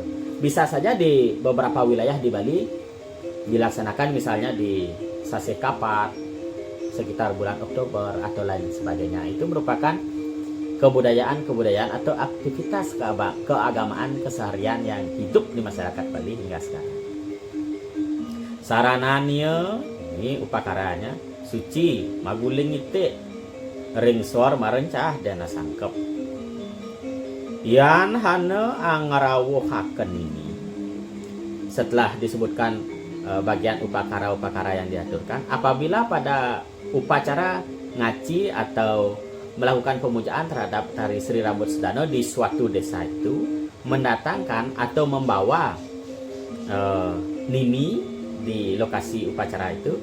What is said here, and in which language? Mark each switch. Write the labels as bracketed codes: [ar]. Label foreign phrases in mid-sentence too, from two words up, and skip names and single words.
[id] Bisa saja di beberapa wilayah di Bali dilaksanakan misalnya di Sasih Kapat sekitar bulan Oktober atau lain sebagainya. Itu merupakan kebudayaan atau aktivitas keagamaan keseharian yang hidup di masyarakat Bali hingga sekarang. Sarananya, ini upakaranya, [ban] suci, maguling itik, ringsor marencah dana sangkep. Yan hana angrawuhaken ini. [id] Setelah disebutkan bagian upakara-upakara yang diaturkan, apabila pada upacara ngaci atau melakukan pemujaan terhadap Tari Sri Rambut Sedana di suatu desa itu mendatangkan atau membawa nini di lokasi upacara itu.